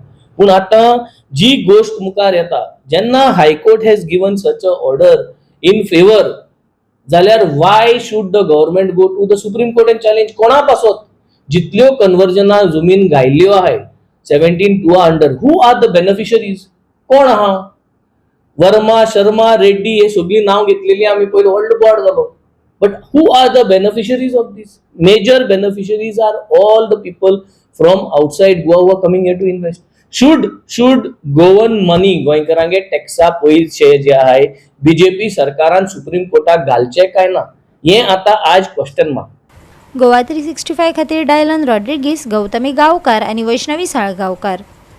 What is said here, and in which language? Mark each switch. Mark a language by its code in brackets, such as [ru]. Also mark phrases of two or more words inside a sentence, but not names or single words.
[kok] पूण आतां जी गोष्ट मुखार येता, जेन्ना [en] High Court has given such a order in favor, जाल्यार why should the government go to the Supreme Court and challenge? [kok] कोणा पासत जितल्यो कन्वर्जना जमीन गायल्ल्यो आहाय 17(2) अंडर, [en] who are the beneficiaries? [kok] कोण आहा? वर्मा, शर्मा, रेड्डी हे सगळी नाव घेतलेली आम्ही पहिले व्हडलो बोर्ड जालो, [en] but who are the beneficiaries of this? major beneficiaries are all the people from outside Goa who are coming here to invest. should Goan money, [kok] गोंयकारांगे टॅक्सा पैसे जे आहे बीजेपी सरकारान सुप्रीम कोर्टाक घालचे काय ना, हे आता आज [en] question mark. [kok] गोवा 365 खातीर डायलन रॉड्रिगीस, गौतमी गांवकार आणि वैष्णवी साळगांवकार।